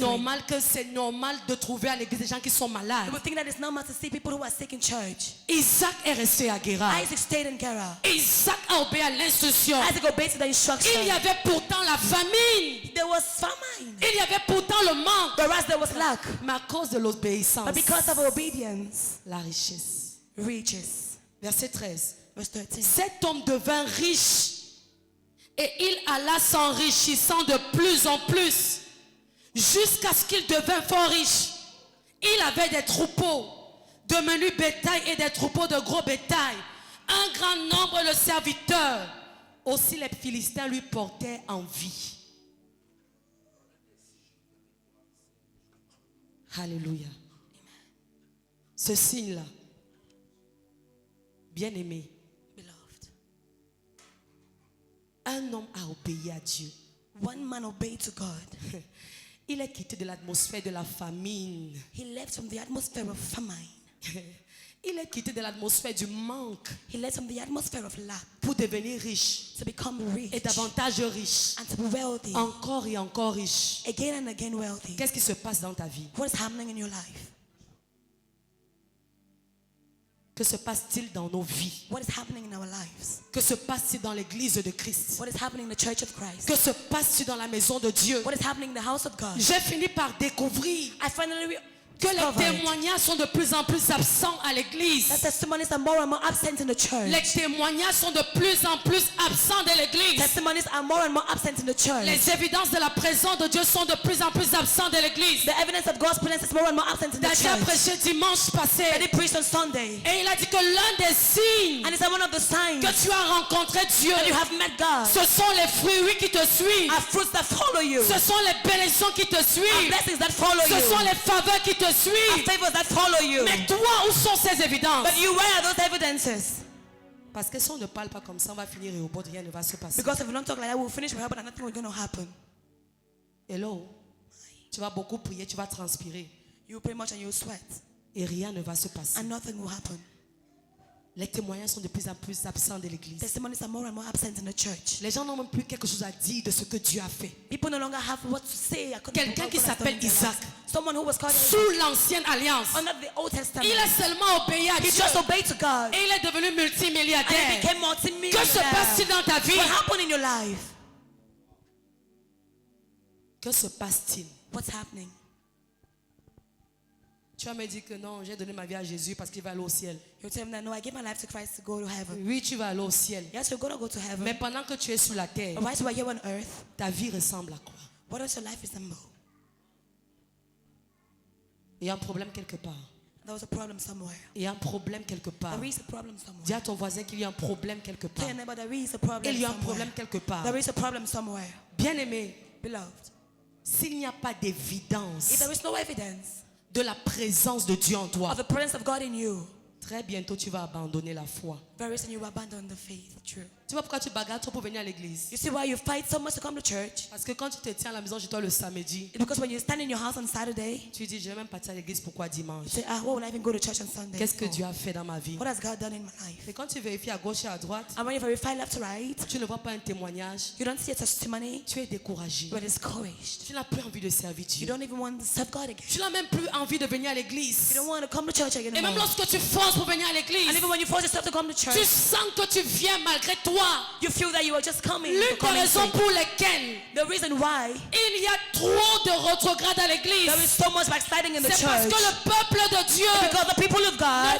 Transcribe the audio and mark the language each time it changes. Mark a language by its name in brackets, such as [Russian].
[French] normal que c'est normal de trouver à l'église des gens qui sont malades. [English] We will think that it's normal to see people who are sick in church. [French] Isaac est resté à Guérard. [English] Isaac stayed in Gerar. [French] Isaac a obéi à l'instruction. [English] Isaac obeyed to the instruction. [French] Il y avait pourtant la famine. [English] There was famine, [French] Il y avait pourtant le manque. [English] whereas there was lack. [French] Mais à cause de l'obéissance, [English] But because of obedience, [French] la richesse. [English] riches. [French] Verset 13. [English] Verse 13. [French] Cet homme devint riche et il alla s'enrichissant de plus en plus jusqu'à ce qu'il devint fort riche. Il avait des troupeaux de menu bétail et des troupeaux de gros bétail, un grand nombre de serviteurs. Aussi les Philistins lui portaient envie. Alléluia. Ce signe-là, bien-aimé, [English] Beloved, [French] un homme a obéi à Dieu. [English] one man obeyed to God. [French] Il est quitté de l'atmosphère de la famine. [English] He left from the atmosphere of famine. [French] Il est quitté de l'atmosphère du manque [English] He left from the atmosphere of lack [French] pour devenir riche [English] to become rich [French] et davantage riche. [English] and to be wealthy. [French] Encore et encore riche. [English] Again and again wealthy. [French] Qu'est-ce qui se passe dans ta vie? [English] What is happening in your life? [French] Que se passe-t-il dans nos vies? [English] What is happening in our lives? [French] Que se passe-t-il dans l'église de Christ? [English] What is happening in the church of Christ? [French] Que se passe-t-il dans la maison de Dieu? [English] What is happening in the house of God? [French] J'ai fini par découvrir [English] I finally [French] que les [English] discovered [French] témoignages sont de plus en plus absents à l'église. [English] that testimonies are more and more absent in the church. [French] Les témoignages sont de plus en plus absents de l'église. [English] Testimonies are more and more absent in the church. [French] Les évidences de la présence de Dieu sont de plus en plus absents de l'église. [English] The evidence of God's presence is more and more absent in the [French] Dacia a [English] church. [French] prêché dimanche passé [English] And he preached on Sunday. [French] et il a dit que l'un des signes [English] And he said one of the signs [French] que tu as rencontré Dieu, [English] that you have met God [French] ce sont les fruits qui te suivent. [English] are fruits that follow you. [French] Ce sont les bénédictions qui te [English] Are [French] suivent. [English] blessings that follow [French] Ce sont [English] you. [French] les faveurs qui te [English] Are [French] suivent. [English] favors that follow you. [French] Mais toi, où sont ces évidences? [English] But you, where are those evidences? [French] Parce que si on ne parle pas comme ça, on va finir et au bout de rien ne va se passer. [English] Because if we don't talk like that, we'll finish with her, but nothing will going to happen. Hello? [French] Tu vas beaucoup prier, tu vas transpirer [English] You pray much and you sweat, [French] et rien ne va se passer. [English] and nothing will happen. [French] Les témoignages sont de plus en plus absents de l'église. [English] Testimonies are more and more absent in the church. [French] Les gens n'ont même plus quelque chose à dire de ce que Dieu a fait. [English] People no longer have what to say. [French] Quelqu'un qui s'appelle Isaac, [English] Someone who was called [French] sous l'ancienne alliance, [English] under the Old Testament. [French] il a seulement obéi à [English] He [French] Dieu [English] just obeyed to God. [French] et il est devenu [English] And he [French] multimilliardaire. [English] became [French] Que se [English] multi-millionaire. [French] passe-t-il dans ta vie? [English] What happened in your life? [French] Que se passe-t-il? [English] What's happening? [French] Tu vas me dire que non, j'ai donné ma vie à Jésus parce qu'il va aller au ciel. [English] You tell him that no, I gave my life to Christ to go to heaven. [French] Oui, tu vas aller au ciel. [English] Yes, you're gonna go to heaven. [French] Mais pendant que tu es sur la terre, [English] But while you are here on earth, [French] ta vie ressemble à quoi? [English] what does your life resemble? [French] Il y a un problème quelque part. [English] There was a problem somewhere. [French] Il y a un problème quelque part. [English] There is a problem somewhere. [French] Dis à ton voisin qu'il y a un problème quelque part. [English] Tell your neighbor there is a problem [French] Il y a un [English] somewhere. [French] problème quelque part. [English] There is a problem somewhere. [French] Bien-aimé, [English] Beloved, [French] s'il n'y a pas [English] if [French] d'évidence [English] there is no evidence [French] de la présence de Dieu en toi, [English] of the presence of God in you, [French] très bientôt tu vas abandonner la foi. [English] very soon you will abandon the faith. True. [French] Tu vois pourquoi tu bagarres trop pour venir à l'église? [English] You see why you fight so much to come to church? [French] Parce que quand tu te tiens à la maison chez toi le samedi, [English] It's because when you stand in your house on Saturday, [French] tu dis, je vais même partir à l'église, pourquoi dimanche? [English] you say, what will I even go to church on Sunday? [French] Qu'est-ce que [English] for? [French] Dieu a fait dans ma vie? [English] What has God done in my life? [French] Et quand tu vérifies à gauche et à droite, [English] And when you verify left to right, [French] tu ne vois pas un témoignage, [English] you don't see a testimony, [French] tu es découragé. [English] you are discouraged. [French] Tu n'as plus envie de servir [English] You [French] Dieu. [English] don't even want to serve God again. [French] Tu n'as même plus envie de venir à l'église. [English] You don't want to come to church again [French] Et même [English] anymore. [French] lorsque tu forces pour venir à [English] And [French] l'église, [English] even when you force yourself to come to [French] tu [English] church, [French] sens que tu viens malgré toi. [English] you feel that you are just coming. [French] L'une [English] for [French] des [English] coming's [French] raisons pour lesquelles [English] The reason why [French] il y a trop de rétrogrades à l'église, [English] there is so much backsliding in the [French] c'est parce [English] church, [French] que le peuple de Dieu [English] because the people of God